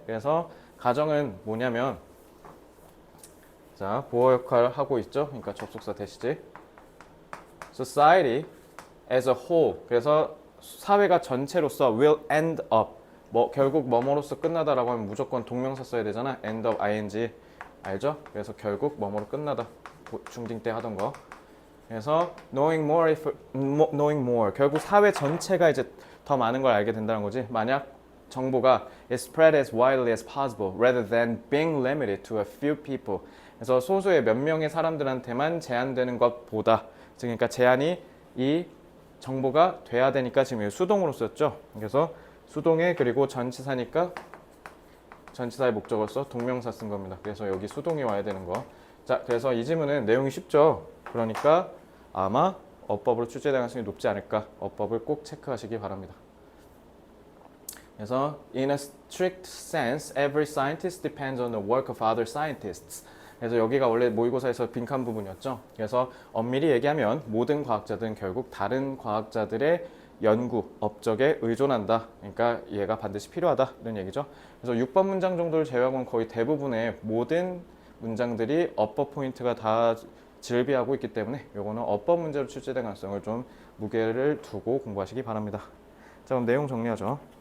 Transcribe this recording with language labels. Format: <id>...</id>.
<ko>그래서 가정은 뭐냐면 자, 보어 역할을 하고 있죠. 그러니까 접속사 대시지.</ko> <en>society as a whole.</en> <ko>그래서 사회가 전체로서</ko> <en>will end up.</en> <ko>뭐 결국 뭐뭐로서 끝나다라고 하면 무조건 동명사 써야 되잖아.</ko> <en>end up ing. 알죠?</en> <ko>그래서 결국 뭐뭐로 끝나다. 중딩 때 하던 거.</ko> <en>그래서 knowing more.</en> <ko>결국 사회 전체가 이제 더 많은 걸 알게 된다는 거지. 만약 정보가</ko> <en>is spread as widely as possible rather than being limited to a few people.</en> <ko>그래서 소수의 몇 명의 사람들한테만 제한되는 것보다, 그러니까 제한이 이 정보가 돼야 되니까 지금 수동으로 썼죠. 그래서 수동에 그리고 전치사니까 전치사의 목적을 써 동명사 쓴 겁니다. 그래서 여기 수동이 와야 되는 거. 자, 그래서 이 지문은 내용이 쉽죠. 그러니까 아마 어법으로 출제 가능성이 높지 않을까. 어법을 꼭 체크하시기 바랍니다.</ko> <en>그래서 in a strict sense, every scientist depends on the work of other scientists.</en> <ko>그래서 여기가 원래 모의고사에서 빈칸 부분이었죠. 그래서 엄밀히 얘기하면 모든 과학자들은 결국 다른 과학자들의 연구, 업적에 의존한다. 그러니까 얘가 반드시 필요하다. 이런 얘기죠. 그래서 6번 문장 정도를 제외하고는 거의 대부분의 모든 문장들이 어법 포인트가 다 질비하고 있기 때문에 요거는 어법 문제로 출제될 가능성을 좀 무게를 두고 공부하시기 바랍니다. 자, 그럼 내용 정리하죠.</ko>